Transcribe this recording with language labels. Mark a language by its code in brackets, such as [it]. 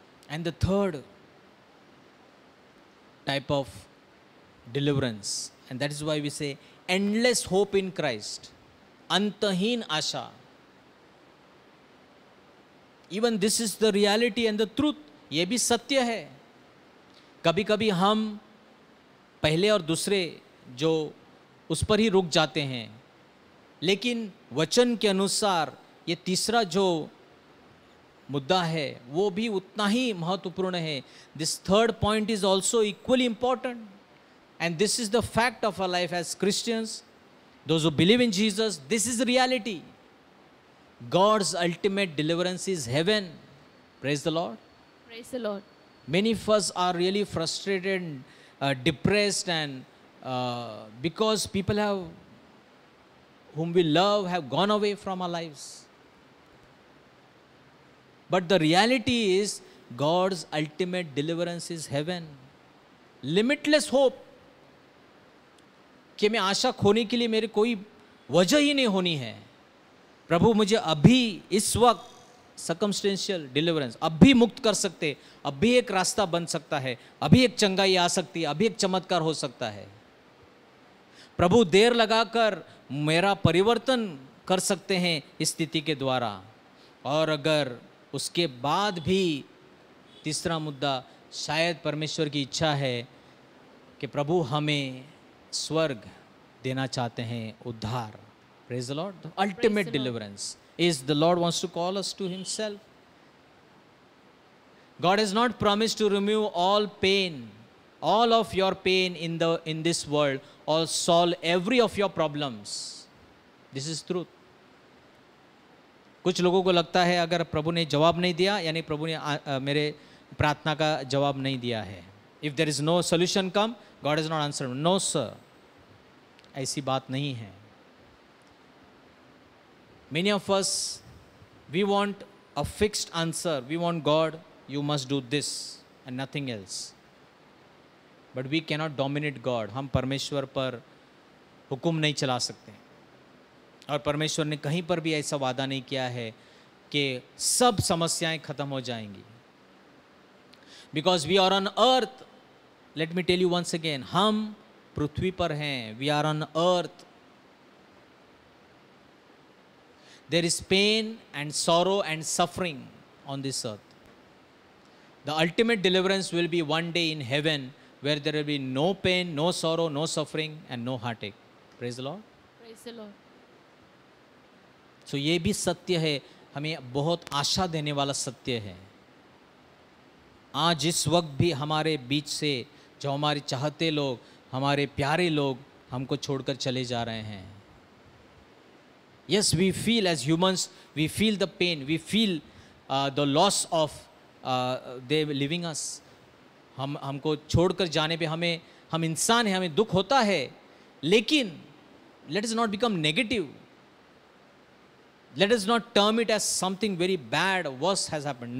[en] and the third type of deliverance, and that is why we say endless hope in Christ, [hi] अंतहीन आशा। [en] even this is the reality and the truth, [hi] ये भी सत्य है। कभी कभी हम पहले और दूसरे जो उस पर ही रुक जाते हैं, लेकिन वचन के अनुसार ये तीसरा जो मुद्दा है वो भी उतना ही महत्वपूर्ण है। [en] This third point is also equally important, and this is the fact of our life as Christians, those who believe in Jesus. This is reality. God's ultimate deliverance is heaven. Praise the Lord. Praise the Lord. Many of us are really frustrated, depressed, and because people whom we love have gone away from our lives. But the reality is God's ultimate deliverance is heaven. Limitless hope, [hi] कि मैं आशा खोने के लिए मेरे कोई वजह ही नहीं होनी है। प्रभु मुझे अभी इस वक्त सर्कमस्टेंशियल डिलीवरेंस अभी मुक्त कर सकते, अभी एक रास्ता बन सकता है, अभी एक चंगाई आ सकती है, अभी एक चमत्कार हो सकता है। प्रभु देर लगाकर मेरा परिवर्तन कर सकते हैं इस स्थिति के द्वारा। और अगर उसके बाद भी तीसरा मुद्दा, शायद परमेश्वर की इच्छा है कि प्रभु हमें स्वर्ग देना चाहते हैं, उद्धार। [en] Praise the Lord. The ultimate deliverance is the Lord wants to call us to himself. God has not promised to remove all pain, all of your pain in this world, or solve every of your problems. This is truth. [hi] कुछ लोगों को लगता है अगर प्रभु ने जवाब नहीं दिया यानी प्रभु ने मेरे प्रार्थना का जवाब नहीं दिया है। [en] If there is no solution come, God has not answered. No sir, [hi] ऐसी बात नहीं है। [en] Many of us, we want a fixed answer. We want God, you must do this and nothing else. But we cannot dominate God. [hi] हम परमेश्वर पर हुक्म नहीं चला सकते, और परमेश्वर ने कहीं पर भी ऐसा वादा नहीं किया है कि सब समस्याएं खत्म हो जाएंगी। [en] Because we are on earth, let me tell you once again, [hi] हम पृथ्वी पर हैं, [en] we are on earth. There is pain and sorrow and suffering on this earth. The ultimate deliverance will be one day in heaven, where there will be no pain, no sorrow, no suffering, and no heartache. Praise the Lord. Praise the Lord. [hi] So ये भी सत्य है, हमें बहुत आशा देने वाला सत्य है। आज इस वक्त भी हमारे बीच से जो हमारे चाहते लोग, हमारे प्यारे लोग हमको छोड़कर चले जा रहे हैं। [en] Yes, we feel as humans, we feel the pain, we feel the loss of they leaving us. [hi] हमको छोड़कर जाने पे हम इंसान हैं, हमें दुख होता है, लेकिन [en] let us not become negative. Let us not term it as something very bad, worse has happened.